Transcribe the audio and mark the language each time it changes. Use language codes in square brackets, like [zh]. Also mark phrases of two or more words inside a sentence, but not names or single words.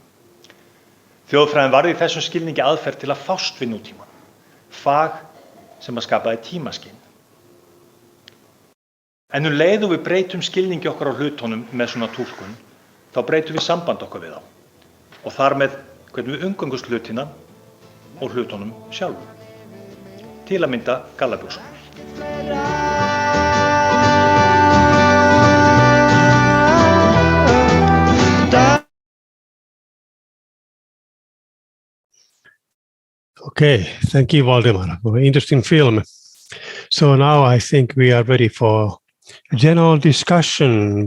[is] Þjóðfræðin varð í þessum skilningi aðferð til að fást við nútíman, fag sem að skapaði tímaskyn. En leið og við breytum skilningi okkar á hlutunum með svona túlkun, þá breytum við samband okkar við þá og þar með hvernig við umgöngumst hlutina og hlutunum sjálfum. Til að mynda gallabuxunum. [en] Okay, thank you, Valdemar. Very interesting film. So now I think we are ready for a general discussion.